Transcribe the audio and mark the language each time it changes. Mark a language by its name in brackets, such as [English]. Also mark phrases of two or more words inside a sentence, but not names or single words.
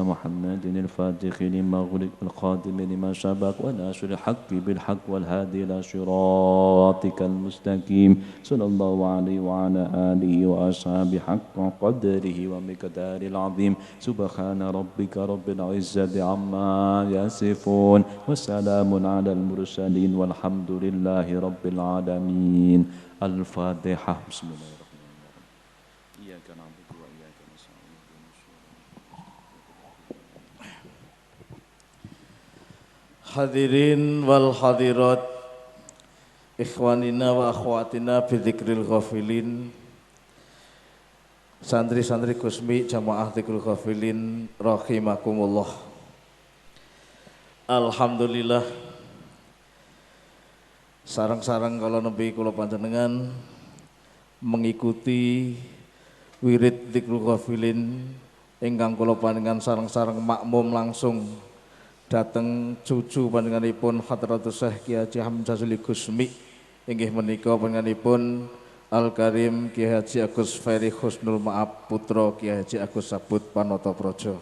[Arabic] محمد الفاتح لما غلق الخاتم لما سبق وناصر الحق بالحق والهادي إلى صراطك المستقيم صلى الله عليه وعلى آله وأصحابه حق قدره ومقداره العظيم سبحان ربك رب العزة عما يصفون وسلام على المرسلين والحمد لله رب العالمين الفاتحة بسم الله الرحمن الرحيم إياك نعبد وإياك نستعين الحاضرين والحاضرات، إخواننا وأخواتنا بذكر الغافلين, [Javanese] santri-santri Gusmi jamaah [Arabic] ذكر الغافلين رحمكم الله. [Javanese] Alhamdulillah sareng-sareng kala nembe kula panjenengan mengikuti wirid dzikril ghafilin ingkang kula panjenengan sareng-sareng makmum langsung dateng cucu panjenenganipun Hadratus Syekh Kiai Haji Hamim Jazuli Gusmi inggih menika panjenenganipun Al Karim Kiai Haji Agus Ferry Husnul Maab putra Kiai Haji Agus Sabut Panotopraja.